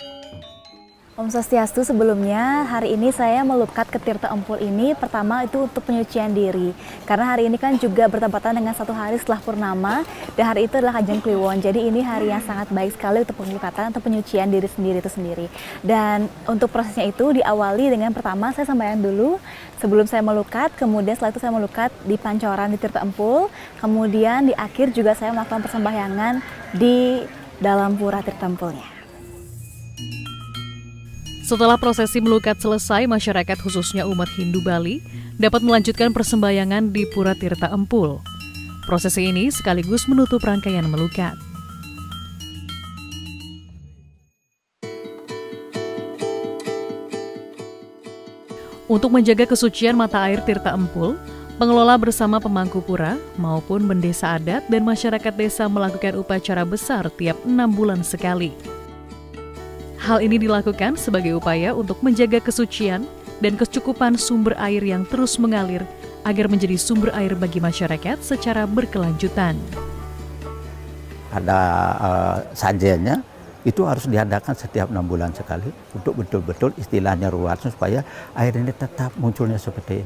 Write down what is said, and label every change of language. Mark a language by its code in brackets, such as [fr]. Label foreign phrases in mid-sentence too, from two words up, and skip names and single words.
[id] Om Swastiastu, sebelumnya hari ini saya melukat ke Tirta Empul ini pertama itu untuk penyucian diri. Karena hari ini kan juga bertepatan dengan 1 hari setelah purnama dan hari itu adalah Ajeng Kliwon. Jadi ini hari yang sangat baik sekali untuk pengelukatan atau penyucian diri sendiri itu sendiri. Dan untuk prosesnya itu diawali dengan pertama saya sembahyang dulu sebelum saya melukat, kemudian setelah itu saya melukat di pancoran di Tirta Empul, kemudian di akhir juga saya melakukan persembahyangan di dalam pura Tirta Empulnya. Setelah prosesi melukat selesai, masyarakat khususnya umat Hindu Bali dapat melanjutkan persembahyangan di Pura Tirta Empul. Prosesi ini sekaligus menutup rangkaian melukat. Untuk menjaga kesucian mata air Tirta Empul, pengelola bersama pemangku pura maupun bendesa adat dan masyarakat desa melakukan upacara besar tiap 6 bulan sekali. Hal ini dilakukan sebagai upaya untuk menjaga kesucian dan kecukupan sumber air yang terus mengalir agar menjadi sumber air bagi masyarakat secara berkelanjutan. Ada sajennya, itu harus diadakan setiap 6 bulan sekali untuk betul-betul istilahnya ruas supaya air ini tetap munculnya seperti ini.